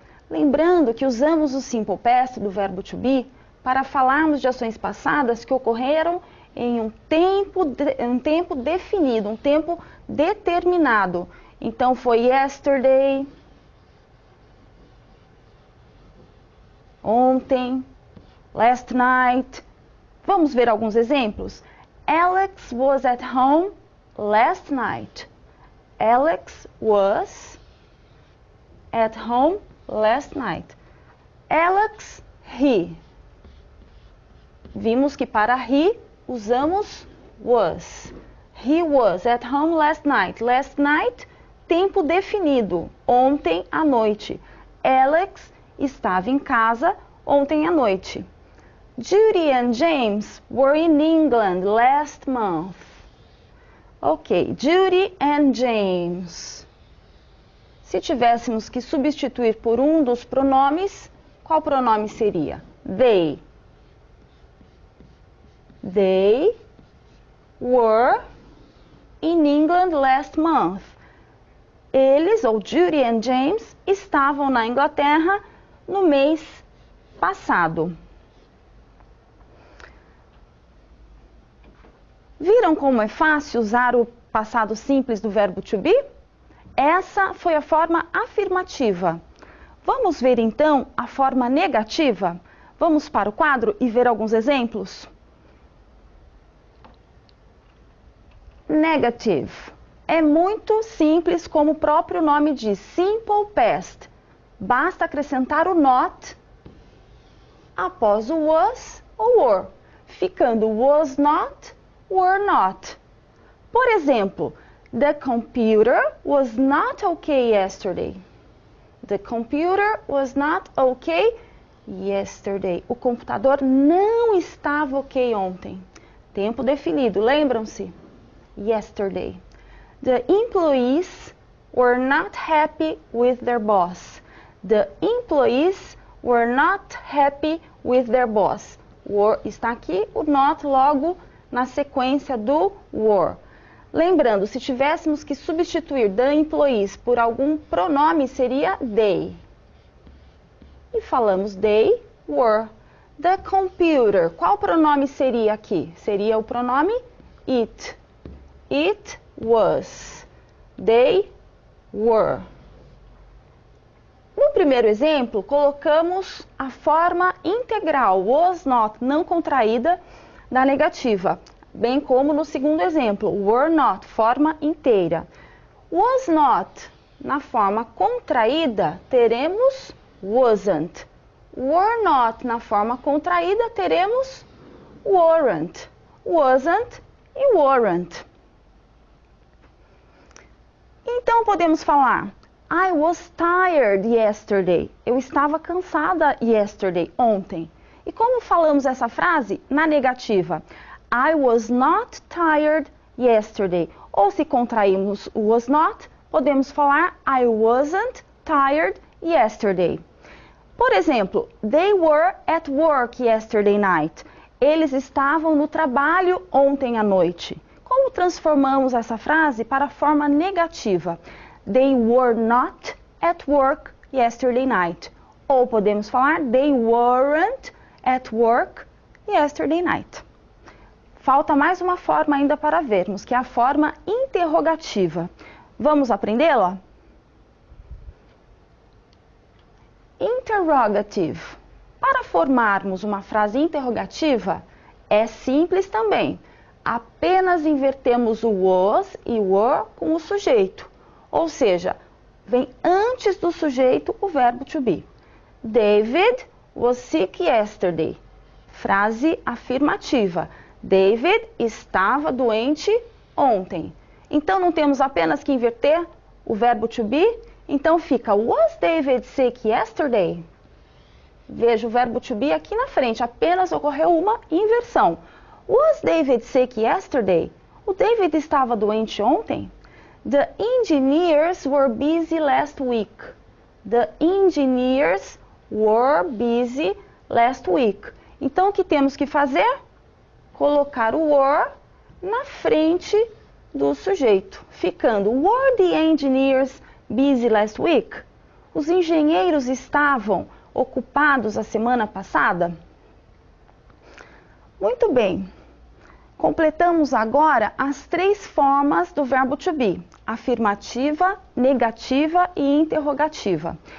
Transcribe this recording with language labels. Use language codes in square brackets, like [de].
[pt] Lembrando que usamos o simple past do verbo to be para falarmos de ações passadas que ocorreram em um tempo definido, um tempo determinado. Então foi yesterday, ontem, [en] last night. [pt] Vamos ver alguns exemplos? [en] Alex was at home last night. Alex was at home last night. [pt] Alex, he. Vimos que para he usamos was. [en] He was at home last night. Last night, [pt] tempo definido, ontem à noite. Alex estava em casa ontem à noite. [en] Judy and James were in England last month. Ok, Judy and James. [pt] Se tivéssemos que substituir por um dos pronomes, qual pronome seria? [en] They. They were in England last month. [pt] Eles, ou Judy and James, estavam na Inglaterra no mês passado. Viram como é fácil usar o passado simples do verbo to be? Essa foi a forma afirmativa. Vamos ver então a forma negativa? Vamos para o quadro e ver alguns exemplos? Negative. É muito simples, como o próprio nome diz, simple past. Basta acrescentar o not após o was ou were, ficando [en] was not, were not. [pt] Por exemplo, [en] the computer was not okay yesterday. The computer was not okay yesterday. [pt] O computador não estava ok ontem. Tempo definido, lembram-se? [en] Yesterday. The employees were not happy with their boss. The employees were not happy with their boss. [pt] Were está aqui, o not logo na sequência do were. Lembrando, se tivéssemos que substituir the employees por algum pronome, seria they. E falamos [en] they were. The computer, [pt] qual pronome seria aqui? Seria o pronome it. [en] It was. They were. [pt] No primeiro exemplo, colocamos a forma integral, was not, não contraída, da negativa. Bem como no segundo exemplo, were not, forma inteira. Was not, na forma contraída, teremos wasn't. Were not, na forma contraída, teremos weren't. [en] Wasn't e weren't. [pt] Então podemos falar, [en] I was tired yesterday. [pt] Eu estava cansada yesterday, ontem. E como falamos essa frase? Na negativa. [en] I was not tired yesterday. [pt] Ou se contraímos o [en] was not, [pt] podemos falar [en] I wasn't tired yesterday. [pt] Por exemplo, [en] they were at work yesterday night. [pt] Eles estavam no trabalho ontem à noite. Como transformamos essa frase para a forma negativa? [en] They were not at work yesterday night. [pt] Ou podemos falar [en] they weren't at work yesterday night. [pt] Falta mais uma forma ainda para vermos, que é a forma interrogativa. Vamos aprendê-la? Interrogative. Para formarmos uma frase interrogativa, é simples também. Apenas invertemos o was e were com o sujeito. Ou seja, vem antes do sujeito o verbo to be. [en] David was sick yesterday. [pt] Frase afirmativa. David estava doente ontem. Então, não temos apenas que inverter o verbo to be? Então, fica [en] was David sick yesterday? [pt] Veja o verbo to be aqui na frente. Apenas ocorreu uma inversão. [en] Was David sick yesterday? [pt] O David estava doente ontem? [en] The engineers were busy last week. The engineers were busy last week. [pt] Então, o que temos que fazer? Colocar o were na frente do sujeito, ficando [en] were the engineers busy last week? [pt] Os engenheiros estavam ocupados a semana passada? Muito bem. Completamos agora as 3 formas do verbo to be: afirmativa, negativa e interrogativa.